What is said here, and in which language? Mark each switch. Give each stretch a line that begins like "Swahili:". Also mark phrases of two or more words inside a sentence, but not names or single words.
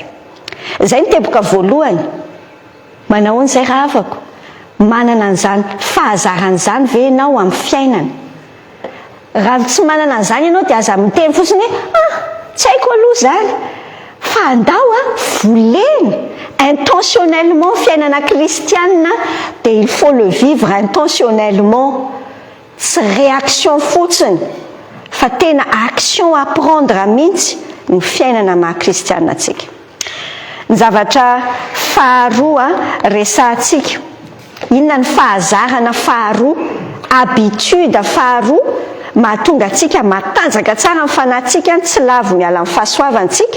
Malagasy: Izay ny teboka voalohany. Manao an'izay raha afako manana an'izany fahazaran'izany ve ianao amin'ny fiainana? Raha tsy manana an'izany ianao dia aza miteny fotsiny tsy haiko aloha zany fa andao voleny intentionnellement fiainana kristianina dia
French: il faut le vivre intentionnellement,
Malagasy: tsy réaction fotsiny fa tena
French: action à prendre
Malagasy: mihitsy ny fiainana maha-kristianina atsika. Ny zavatra faharoa resahantsika, inona ny fahazarana faharoa? Habitude faharoa mahatonga antsika matanjaka tsara amin'ny fanahintsika tsy lavo miala amin'ny fahasoavantsika.